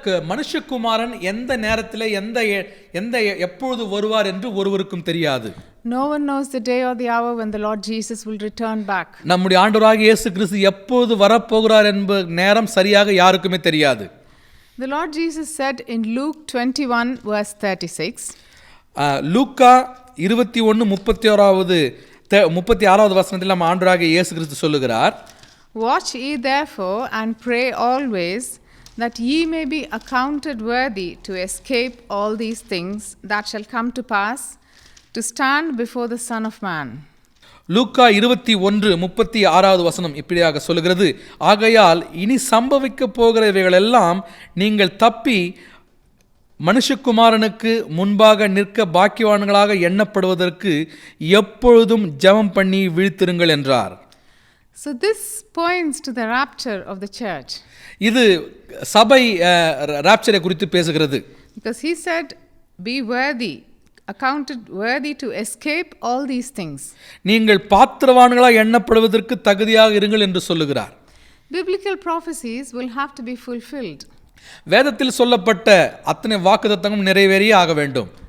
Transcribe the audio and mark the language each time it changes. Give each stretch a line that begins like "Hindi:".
Tamil: மனுஷகுமாரன் எந்த நேரத்திலே எந்த எப்பொழுது வருவார் என்று ஒருவருக்கும் தெரியாது.
English: No one knows the day or the hour when the Lord Jesus will return back.
Tamil: நம்முடைய ஆண்டவராகிய இயேசு கிறிஸ்து எப்பொழுது வரப்போகிறார் என்ப நேரம் சரியாக யாருக்குமே தெரியாது.
English: The Lord Jesus said in Luke 21 verse 36.
Tamil: லூக்கா 21:36வது வசனத்தில் நம்ம ஆண்டவராகிய இயேசு கிறிஸ்து சொல்லுகிறார்,
English: Watch ye therefore and pray always, that ye may be accounted worthy to escape all these things that shall come to pass, to stand before the Son of Man.
Tamil: லூக்கா 21:36வது வசனம் இப்படியாக சொல்லுகிறது, ஆகையால் இனி சம்பவிக்க போகிறவைகள் எல்லாம் நீங்கள் தப்பி மனுஷகுமாரனுக்கு முன்பாக நிற்க பாக்கியவான்களாக எண்ணப்படுவதற்கு எப்பொழுதும் ஜெபம் பண்ணி விழித்திருங்கள் என்றார்.
English: So this points to the rapture of the church.
Tamil: இது சபை ராப்சரை குறித்து பேசுகிறது.
English: Because he said, be worthy, accounted worthy to escape all these things.
Tamil: நீங்கள் பாத்திரவான்களாக எண்ணப்படுவதற்கு தகுதியாக இருங்கள் என்று சொல்லுகிறார்.
English: Biblical prophecies will have to be fulfilled.
Tamil: வேதத்தில் சொல்லப்பட்ட அத்தனை வாக்குத்தத்தங்களும் நிறைவேறியே ஆக வேண்டும்.